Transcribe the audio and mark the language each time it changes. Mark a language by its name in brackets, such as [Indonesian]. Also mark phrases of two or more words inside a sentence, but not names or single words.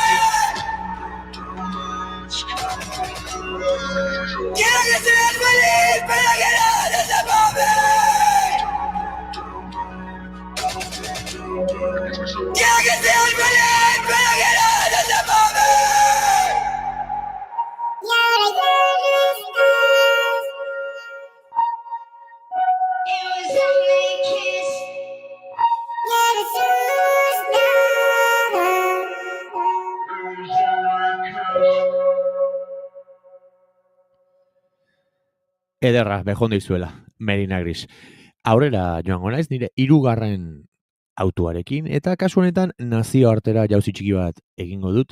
[Spanish] Quiero que seas feliz, pero que nada te sepa a mí. Quiero que seas feliz, pero que nada te sepa a mí. Y ahora ya no estás. [English] It was only a kiss. [Spanish] Ya no somos nada. [Basque] Ederra, bejondo izuela, Merina Gris. Aurrera joango naiz nire 3. autoarekin, eta kasu honetan nazioartera jauzi txiki bat egingo dut.